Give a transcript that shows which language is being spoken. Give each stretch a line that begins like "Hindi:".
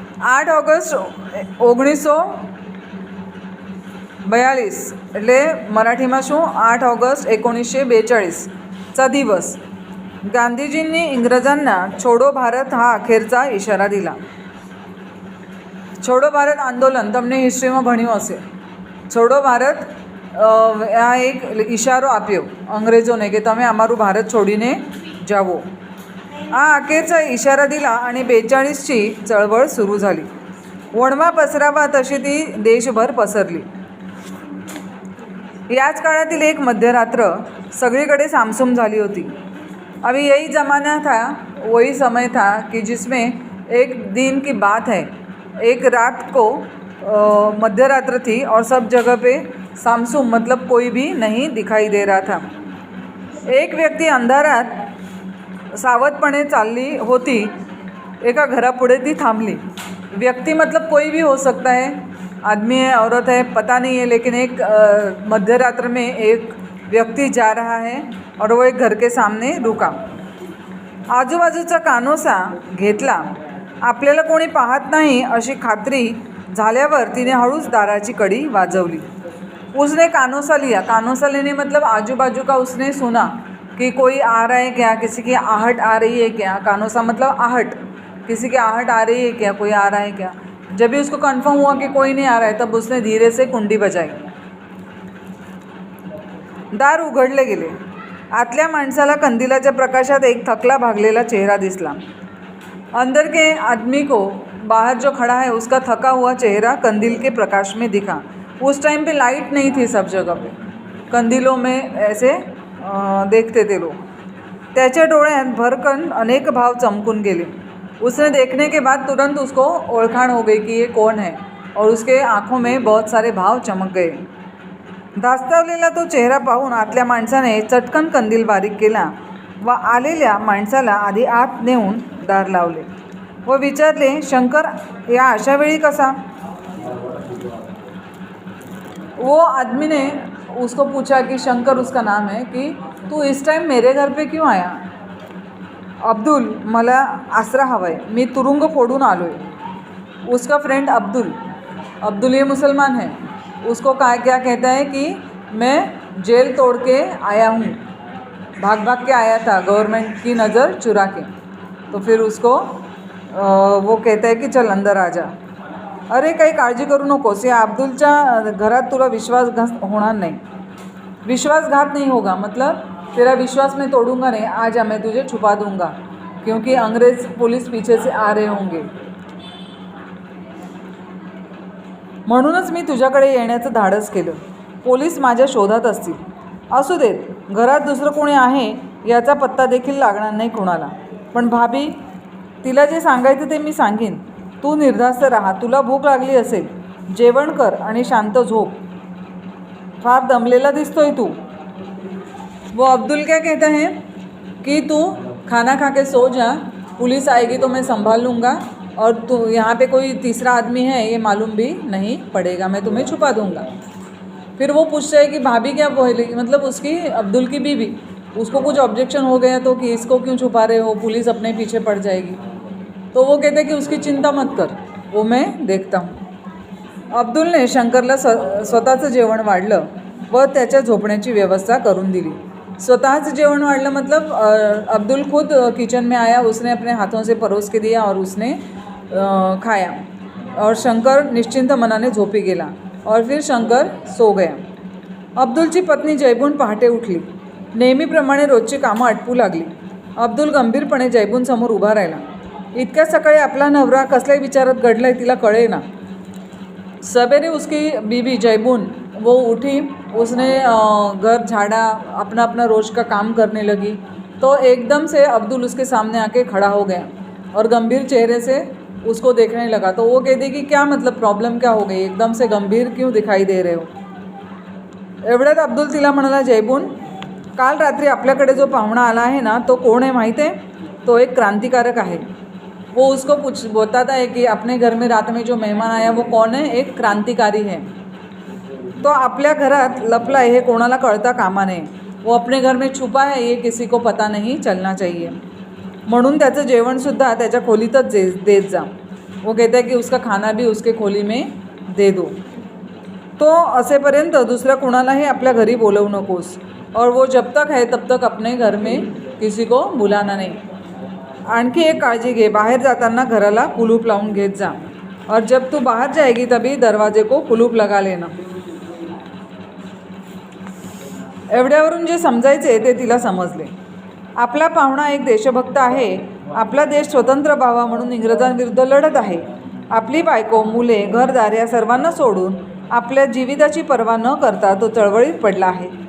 Gujarati: 8 August 1942 એટલે મરાઠીમાં શું
Marathi: 8 August 1942चा दिवस गांधीजींनी इंग्रजांना छोडो भारत हा अखेरचा इशारा दिला.
Gujarati: छोडो भारत आंदोलन તમને હિસ્ટ્રીમાં ભણ્યું હશે. छोडो भारत આ એક ઇશારો આપ્યો અંગ્રેજોને કે તમે અમારું ભારત છોડીને જાવો.
Marathi: આ अखेरचा इशारा दिला आणि 42ची चळवळ सुरू झाली. वणवा पसरावा तशी ती देशभर पसरली. याच काळातील एक मध्यरात्र सगळीकडे सामसूम झाली होती.
Hindi: अभी यही ज़माना था, वही समय था कि जिसमें एक दिन की बात है. एक रात को मध्यरात्र थी और सब जगह पे सामसूम मतलब कोई भी नहीं दिखाई दे रहा था.
Marathi: एक व्यक्ति अंधारात सावधपणे चालली होती. एका घरापुढे ती थांबली.
Hindi: व्यक्ति मतलब कोई भी हो सकता है, आदमी है औरत है पता नहीं है, लेकिन एक मध्यरात्र में एक व्यक्ति जा रहा है और वो एक घर के सामने रुका.
Marathi: आजूबाजूचा कानोसा घेतला. आपल्याला कोणी पाहत नाही अशी खात्री झाल्यावर तिने हळूच दाराची कडी वाजवली.
Hindi: उसने कानोसा लिया. कानोसा लेने मतलब आजू बाजू का उसने सुना कि कोई आ रहा है क्या, किसी की आहट आ रही है क्या. कानोसा मतलब आहट, किसी की आहट आ रही है क्या, कोई आ रहा है क्या. जब भी उसको कंफर्म हुआ कि कोई नहीं आ रहा है तब उसने धीरे से कुंडी बजाई.
Marathi: दार उघडले गेले. आतल्या माणसाला कंदिलाच्या प्रकाशात एक थकला भागलेला चेहरा दिसला.
Hindi: अंदर के आदमी को बाहर जो खड़ा है उसका थका हुआ चेहरा कंदील के प्रकाश में दिखा. उस टाइम पे लाइट नहीं थी सब जगह पे, कंदीलों में ऐसे देखते थे लोग.
Marathi: त्याच्या डोळ्यात भरकन अनेक भाव चमकून गेले.
Hindi: उसने देखने के बाद तुरंत उसको ओळखाण हो गई कि ये कौन है, और उसके आँखों में बहुत सारे भाव चमक गए.
Marathi: धास्तावलेला तो चेहरा पाहून आतल्या माणसाने चटकन कंदील बारीक केला व आलेल्या माणसाला आधी आत नेऊन दार लावले व विचारले, शंकर या अशा वेळी कसा.
Hindi: वो आदमी ने उसको पूछा कि शंकर उसका नाम है, कि तू इस टाइम मेरे घर पे क्यों आया.
Marathi: अब्दुल मला आसरा हवा है, मी तुरुंग फोडून आलो है.
Hindi: उसका फ्रेंड अब्दुल ये मुसलमान है. उसको क्या कहता है कि मैं जेल तोड़ के आया हूँ, भाग के आया था गवर्नमेंट की नज़र चुरा के. तो फिर उसको वो कहता है कि चल अंदर आ जा.
Marathi: अरे काही काळजी करू नकोस, या अब्दुलच्या घरात तुला विश्वासघात होणार नाही.
Hindi: विश्वासघात नहीं होगा मतलब तेरा विश्वास मैं तोड़ूंगा नहीं, आ जा मैं तुझे छुपा दूंगा. क्योंकि अंग्रेज़ पुलिस पीछे से आ रहे होंगे.
Marathi: म्हणूनच मी तुझ्याकडे येण्याचं धाडस केलं. पोलीस माझ्या शोधात असतील. असू देत, घरात दुसरं कोणी आहे याचा पत्ता देखील लागणार नाही कोणाला. पण भाभी, तिला जे सांगायचं ते मी सांगेन. तू निर्धास्त राहा. तुला भूक लागली असेल, जेवण कर आणि शांत झोप. फार दमलेला दिसतोय तू.
Hindi: वो अब्दुल क्या कहता है कि तू खाना खा के सो जा, पुलिस आएगी तो मैं संभाल लूँगा और तू यहाँ पे कोई तीसरा आदमी है ये मालूम भी नहीं पड़ेगा, मैं तुम्हें छुपा दूँगा. फिर वो पूछता है कि भाभी क्या बोलेगी, मतलब उसकी अब्दुल की बीवी. उसको कुछ ऑब्जेक्शन हो गया तो कि इसको क्यों छुपा रहे हो, पुलिस अपने पीछे पड़ जाएगी. तो वो कहते हैं कि उसकी चिंता मत कर, वो मैं देखता हूँ.
Marathi: अब्दुलने शंकरला स्वतःचं जेवण वाढलं व त्याच्या झोपण्याची व्यवस्था करून दिली. स्वतःचं जेवण वाढलं
Hindi: मतलब अब्दुल खुद किचन में आया, उसने अपने हाथों से परोस के दिया और उसने खाया और
Marathi: शंकर निश्चिंत मनाने झोपी गेला
Hindi: और फिर शंकर सो गया.
Marathi: अब्दुलची पत्नी जयबून पहाटे उठली. नेहमीप्रमाणे रोजची कामं आटपू लागली. अब्दुल गंभीरपणे जयबूनसमोर उभा राहिला. इतक्या सकाळी आपला नवरा कसल्या विचारात गडलाय तिला कळेना.
Hindi: सवेरे उसकी बीवी जयबून वो उठी, उसने घर झाड़ा, अपना अपना रोज का काम करने लगी. तो एकदम से अब्दुल उसके सामने आके खड़ा हो गया और गंभीर चेहरे से उसको देखने लगा. तो वो कहती कि क्या मतलब, प्रॉब्लम क्या हो गई, एकदम से गंभीर क्यों दिखाई दे रहे हो.
Marathi: एवढ्यात अब्दुल तिला म्हणाला, जयबून, काल रात्री आपल्याकडे जो पाहुणा आला आहे ना, तो कोण आहे माहीत आहे. तो एक क्रांतिकारक आहे.
Hindi: वो उसको बताता है कि अपने घर में रात में जो मेहमान आया वो कौन है, एक क्रांतिकारी है.
Marathi: तो आपल्या घरात लपला है, हे कोणाला कळता कामा नये.
Hindi: वो अपने घर में छुपा है, ये किसी को पता नहीं चलना चाहिए.
Marathi: म्हणून त्याचं जेवणसुद्धा त्याच्या खोलीतच देत जा.
Hindi: वो कहता है कि उसका खाना भी उसके खोली में दे दो.
Marathi: तो असेपर्यंत दुसऱ्या कोणालाही आपल्या घरी बोलवू नकोस.
Hindi: और वो जब तक है तब तक अपने घर में किसी को बुलाना नहीं.
Marathi: आणखी एक काळजी घे, बाहेर जाताना घराला कुलूप लावून घेत जा.
Hindi: और जब तू बाहर जाएगी तभी दरवाजे को कुलूप लगा लेना.
Marathi: एवढ्यावरून जे समजायचे ते तिला समजले. आपला पाहुणा एक देशभक्त आहे. आपला देश स्वतंत्र व्हावा म्हणून इंग्रजांविरुद्ध लढत आहे. आपली बायको, मुले, घरदार या सर्वांना सोडून आपल्या जीविताची पर्वा न करता तो चळवळीत पडला आहे.